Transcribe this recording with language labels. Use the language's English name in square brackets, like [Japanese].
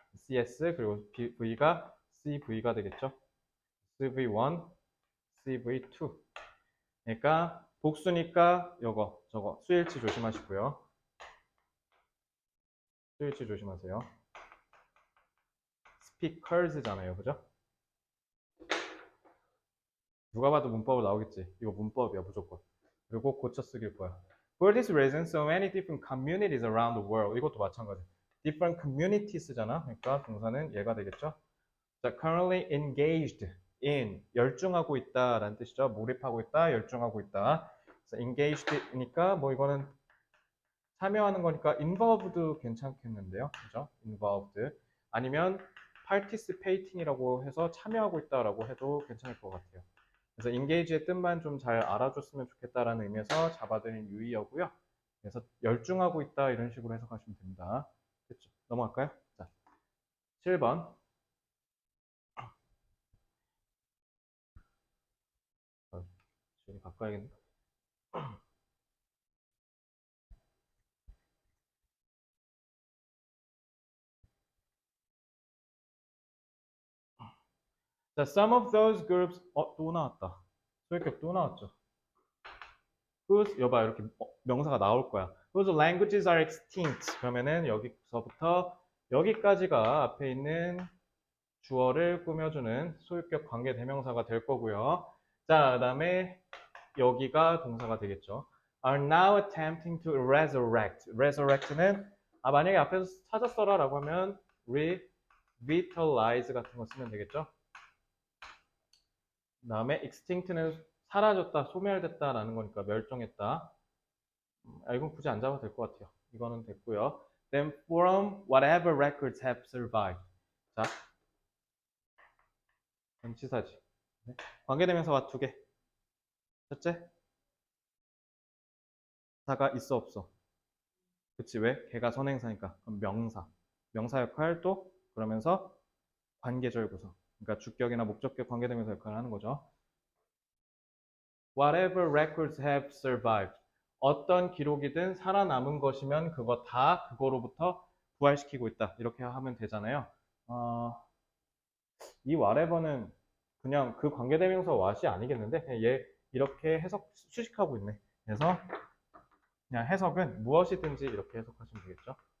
[Korean] CS 그리고 V가 CV가 되겠죠. CV1, CV2 그러니까 복수니까 요거 저거 수일치 조심하시고요. 수일치 조심하세요. speakers잖아요. 그죠? 누가 봐도 문법으로 나오겠지. 이거 문법이야 무조건. 그리고 고쳐 쓰길 거야. [English] For this reason, so many different communities around the world. [Korean] 이것도 마찬가지. [English] different communities [Korean] 잖아. 그러니까 동사는 얘가 되겠죠. 자, [English] currently engaged in [Korean] 열중하고 있다라는 뜻이죠. 몰입하고 있다, 열중하고 있다. 그래서 engaged니까 뭐 이거는 참여하는 거니까 involved도 괜찮겠는데요. 그죠? involved. 아니면 participating이라고 해서 참여하고 있다라고 해도 괜찮을 것 같아요. 그래서 engage의 뜻만 좀 잘 알아줬으면 좋겠다라는 의미에서 잡아드린 유의어고요. 그래서 열중하고 있다 이런 식으로 해석하시면 됩니다. 됐죠? 넘어갈까요? 자, 7번. 저기 바꿔야겠네. 자, [English] some of those groups [Korean] 또 나왔다. 소유격 또 나왔죠. whose 여봐 이렇게 명사가 나올 거야. [English] whose languages are extinct. [Korean] 그러면은 여기서부터 여기까지가 앞에 있는 주어를 꾸며주는 소유격 관계 대명사가 될 거고요. 자, 그다음에 여기가 동사가 되겠죠. [English] are now attempting to resurrect. [Korean] resurrect는 만약에 앞에서 찾았어라라고 하면 revitalize 같은 거 쓰면 되겠죠. 그 다음에 extinct는 사라졌다, 소멸됐다라는 거니까 멸종했다. 이건 굳이 안 잡아도 될 것 같아요. 이거는 됐고요. [English] Then from whatever records have survived. [Korean] 자, 전치사지. 네. 관계대명사가 두 개. 첫째, 사가 있어 없어. 그치 왜? 걔가 선행사니까. 그럼 명사. 명사 역할 또 그러면서 관계절 구성. 그러니까 주격이나 목적격 관계대명사 역할을 하는 거죠. [English] Whatever records have survived. [Korean] 어떤 기록이든 살아남은 것이면 그거 다 그거로부터 부활시키고 있다. 이렇게 하면 되잖아요. 이 whatever는 그냥 그 관계대명사 what이 아니겠는데 그냥 얘 이렇게 해석 수식하고 있네. 그래서 그냥 해석은 무엇이든지 이렇게 해석하시면 되겠죠.